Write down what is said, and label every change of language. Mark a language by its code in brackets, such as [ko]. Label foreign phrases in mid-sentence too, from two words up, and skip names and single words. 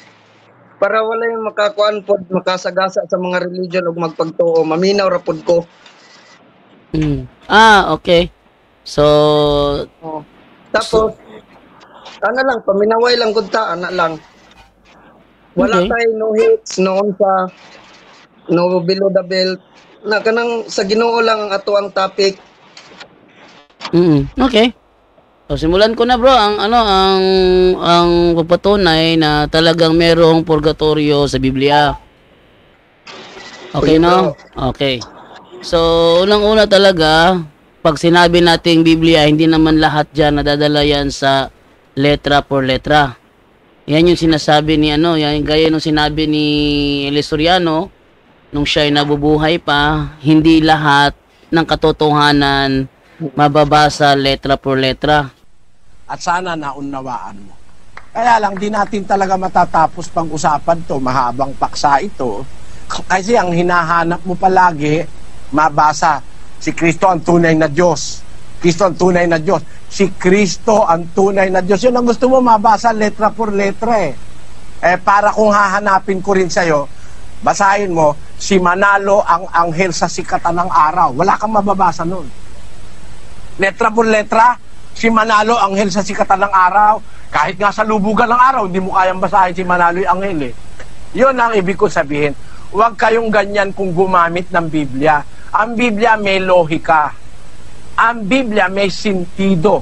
[ceb] Kanang para wala yung makakuan pod makasagasa sa mga religion ug magpagtuo, maminaw ra pod ko. [en] Okay. So, [ceb] Tapos ana lang paminaway lang gud ta, ana lang. Wala Okay. tay no hits noon sa no [en] below the belt. [ceb] Na kanang sa Ginoo lang ang ato ang topic. Okay. So, [tl] simulan ko na bro ang ang papatunay na talagang merong purgatorio sa Biblia. Okay Sige, no? Okay. So, unang-una talaga, pag sinabi nating Biblia, hindi naman lahat diyan nadadala yan sa [es] letra por letra. [tl] Yan yung sinasabi ni yan gaya nung sinabi ni Elisoriano nung siya ay nabubuhay pa, hindi lahat ng katotohanan mababasa [es] letra por letra. [tl] At sana naunawaan mo. Kaya lang, di natin talaga matatapos pang usapan to, mahabang paksa ito. Kasi ang hinahanap mo palagi, mabasa, si Kristo ang tunay na Diyos. Kristo ang tunay na Diyos. Si Kristo ang tunay na Diyos. Yun ang gusto mo mabasa [es] letra por letra [tl] eh. Para kung hahanapin ko rin sa'yo, basahin mo, si Manalo ang anghel sa sikatan ng araw. Wala kang mababasa nun. [es] Letra por letra, [tl] si Manalo anghel sa sikatan ng araw. Kahit nga sa lubugan ng araw, hindi mo kayang basahin si Manalo yung anghel eh. Yun ang ibig ko sabihin. Huwag kayong ganyan kung gumamit ng Biblia. Ang Biblia may lohika. Ang Biblia may sentido.